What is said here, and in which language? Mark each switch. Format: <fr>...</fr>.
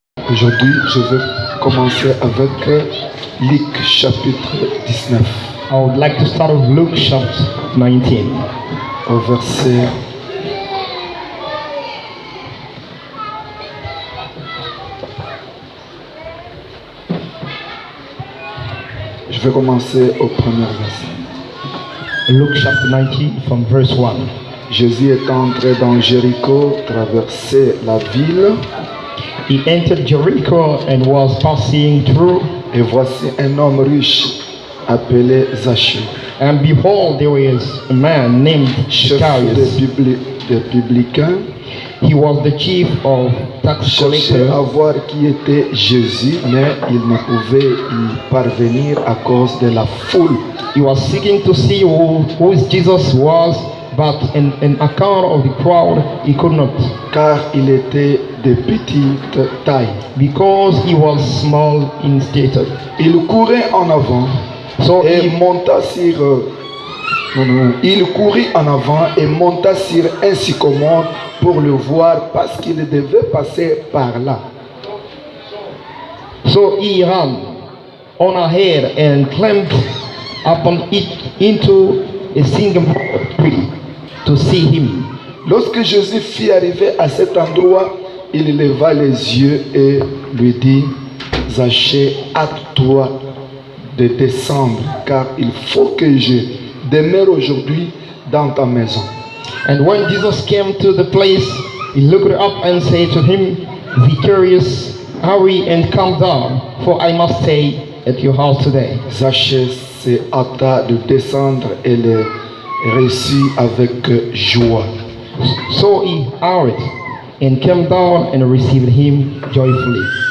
<fr>Aujourd'hui, je vais commencer avec Luc chapitre 19.</fr> <en>I would like to start with Luke chapter 19.</en> <fr>Au verset Je vais commencer au premier verset.</fr> <en>Luke chapter 19 from verse 1.</en> <fr>Jésus est entré dans Jéricho, traversait la ville,</fr> <en>He entered Jericho and was passing through,</en> <fr>et voici un homme riche appelé Zachée,</fr> <en>and behold, there was a man named</en> <fr>chef</fr> <en>Zacchaeus.</en> <fr>des publicains,</fr> <en>He was the chief of tax</en> <fr>cherchait à</fr> <en>collector.</en> <fr>voir qui était Jésus, mais il ne pouvait y parvenir à cause de la foule.</fr> <en>He was seeking to see who Jesus was, but in account of the crowd, he could not,</en> <fr>Car il était de petite taille.</fr> <en>because he was small in stature.</en> <fr>Il courait en avant</fr> <en>So</en> <fr>et</fr> <en>he,</en> <fr>monta sur. Il courut en avant et monta sur un sycomore pour le voir parce qu'il devait passer par là.</fr> <en>so he ran on ahead and climbed upon it into a single tree to see him.</en> <fr>Lorsque Jésus fut arrivé à cet endroit, il leva les yeux et lui dit: Zachée, hâte-toi de descendre, car il faut que je demeure aujourd'hui dans ta maison.</fr> <en>And when Jesus came to the place, he looked up and said to him, Zacchaeus, hurry and come down, for I must stay at your house today.</en> <fr>Zachée se hâta de descendre et le reçut avec joie.</fr> <en>So he hurried and came down and received him joyfully.</en>